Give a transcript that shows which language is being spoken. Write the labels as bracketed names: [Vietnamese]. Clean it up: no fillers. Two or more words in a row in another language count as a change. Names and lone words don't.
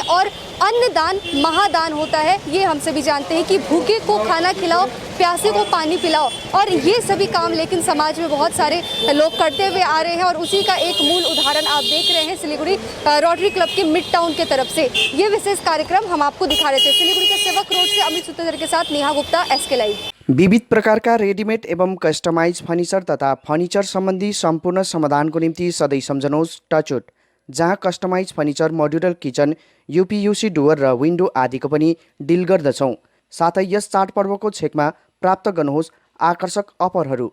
[Hindi] और अन्नदान महादान होता है, ये हम सभी जानते हैं कि भूखे को खाना खिलाओ, प्यासे को पानी पिलाओ, और ये सभी काम लेकिन समाज में बहुत सारे लोग करते हुए आ रहे हैं और उसी का एक मूल उदाहरण आप देख रहे हैं सिलीगुड़ी रोटरी क्लब के मिड टाउन के तरफ से ये विशेष कार्यक्रम हम आपको दिखा रहे थे। सिलीगुड़ी के सेवक रोड से अमित सूत्रधर के साथ नेहा गुप्ता, SK लाइव। [Nepali] विविध प्रकारका रेडिमेड एवं [English] customize furniture [Nepali] तथा फर्निचर सम्बन्धी सम्पूर्ण समाधानको निम्ति सधैँ सम्झनुहोस् टचवुड, जहाँ [English] customize furniture, modular kitchen, UPVC door [Nepali] र विन्डो आदिको पनि डिल गर्दछौँ। साथै यस चाडपर्वको छेकमा प्राप्त गर्नुहोस् आकर्षक अफरहरू।